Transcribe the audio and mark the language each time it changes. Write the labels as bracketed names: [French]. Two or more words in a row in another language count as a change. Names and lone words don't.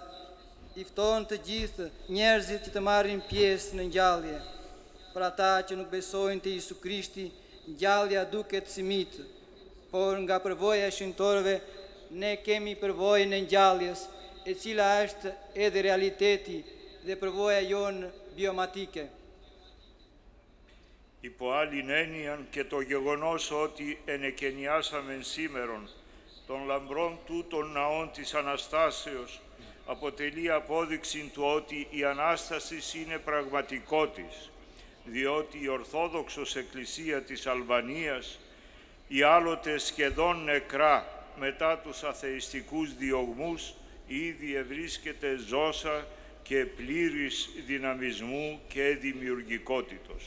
[Albanian] I fton të gjithë njerëzit që të marrin pjesë në ngjallje. Për ata që nuk besojnë te Isu Krishti, ngjallja duket si mit, por nga përvoja e shenjtorëve ne kemi përvojën e ngjalljes, e cila është edhe realiteti dhe përvoja jonë biomatike. [Greek] Υπό άλλην έννοιαν και το γεγονός ότι ενεκαινιάσαμε σήμερον των λαμπρών τούτων ναών της Αναστάσεως αποτελεί απόδειξη του ότι η Ανάσταση είναι πραγματικότης, διότι η Ορθόδοξος Εκκλησία της Αλβανίας, η άλλοτε σχεδόν νεκρά μετά τους αθεϊστικούς διωγμούς, ήδη ευρίσκεται ζώσα και πλήρης δυναμισμού και δημιουργικότητος.